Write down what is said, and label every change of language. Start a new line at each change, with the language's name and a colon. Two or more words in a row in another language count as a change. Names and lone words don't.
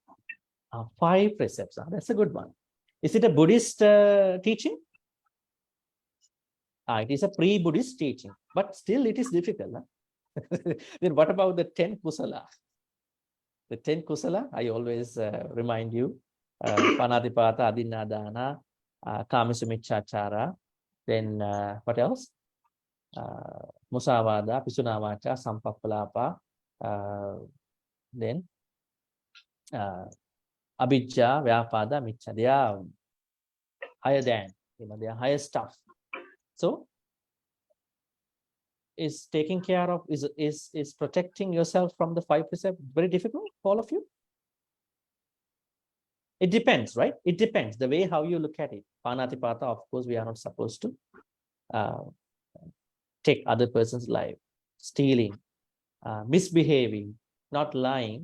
English: 5 precepts. That's a good one. Is it a Buddhist teaching? It is a pre-Buddhist teaching, but still it is difficult. Then what about the 10 kusala? The 10 kusala, I always remind you,
Pali: panatipata, adinadana, kamisumichachara,
English: then what else?
Pali: Musavada, pisunavacha, sampappalapa, then abhijja, vyapada, miccha.
English: They are higher than, they are higher stuff. So is taking care of, is protecting yourself from the 5 precepts very difficult for all of you? It depends, right? It depends the way how you look at it. Panatipata, of course, we are not supposed to take other person's life, stealing, misbehaving, not lying.